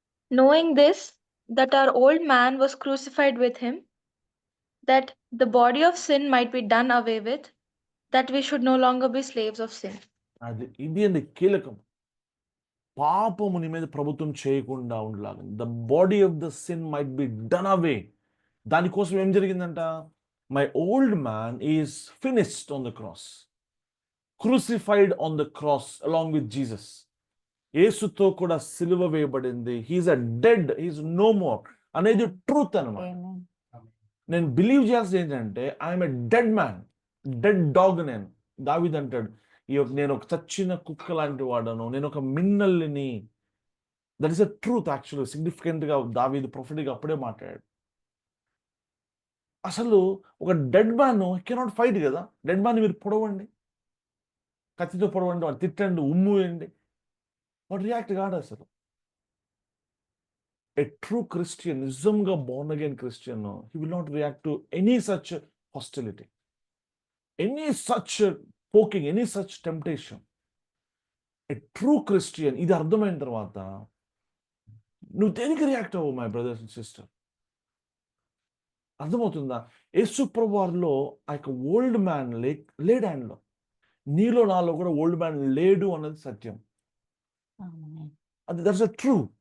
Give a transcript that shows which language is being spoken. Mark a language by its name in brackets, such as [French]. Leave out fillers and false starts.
[English] Knowing this, that our old man was crucified with him, that the body of sin might be done away with, that we should no longer be slaves of sin. [Telugu] ఇది అండి కీలకం. పాపము నీ మీద ప్రభుత్వం చేయకుండా ఉండలాగా, [English] The body of the sin might be done away. [Telugu] దానికోసం ఏం జరిగిందంట? [English] My old man is finished on the cross, crucified on the cross along with Jesus. [Telugu] యేసుతో కూడా సిలువ వేయబడింది. [English] He is a dead, he is no more అనేది truth అన్నమాట. [Telugu] నేను బిలీవ్ చేయాల్సింది ఏంటంటే [English] I'm a dead man, dead dog. [Telugu] నేను దావీదు అంటాడు, నేను ఒక చచ్చిన కుక్క లాంటి వాడను, నేను ఒక మిన్నల్ని. [English] That is a truth. [Telugu] Actually సిగ్నిఫికెంట్గా దావీదు ప్రొఫెట్గా అప్పుడే మాట్లాడాడు. అసలు ఒక [English] dead man cannot fight [Telugu] కదా. డెడ్ మ్యాన్ మీరు పొడవండి, కత్తితో పొడవండి, వాడు తిట్టండి, ఉమ్ము వేయండి, వాడు రియాక్ట్ కాడు అసలు. [English] A true Christian, [Telugu] నిజంగా [English] born again Christian, he will not react to any such hostility, any such poking, any such temptation. A true Christian, [Telugu] ఇది అర్థమైన తర్వాత నువ్వు దేనికి రియాక్ట్ అవ్వవు [English] My brothers and sister. [Telugu] అర్థమవుతుందా? యేసు ప్రభువారిలో ఆ యొక్క ఓల్డ్ మ్యాన్ లేడు ఆయనలో. నీలో నాలో కూడా ఓల్డ్ మ్యాన్ లేడు అన్నది సత్యం. అది [English] That's a true.